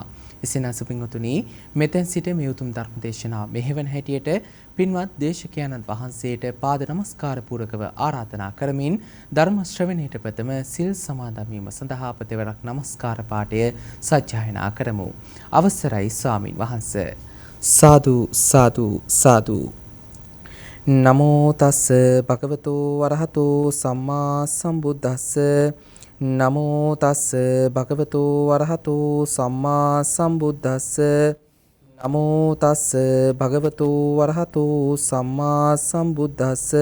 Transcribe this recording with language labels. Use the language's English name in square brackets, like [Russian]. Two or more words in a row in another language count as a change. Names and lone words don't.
[Sinhala] එසේනම් සුපින්වතුනි මෙතෙන් සිට මේ උතුම් ධර්ම දේශනාව මෙහෙවන හැටියට පින්වත් දේශකයන්න් වහන්සේට පාද නමස්කාර පූරකව ආරාධනා කරමින් ධර්ම ශ්‍රවණයට ප්‍රථම සිල් සමාදන් වීම සඳහා ප්‍රතිවරක් නමස්කාර පාඨය සජ්ජායනා කරමු. අවසරයි ස්වාමින් වහන්සේ. සාදු සාදු සාදු. [Pali] නමෝ තස් භගවතෝ වරහතෝ සම්මා සම්බුද්දස්ස නමෝ තස් භගවතෝ වරහතෝ සම්මා සම්බුද්දස්ස නමෝ තස් භගවතෝ වරහතෝ සම්මා සම්බුද්දස්ස.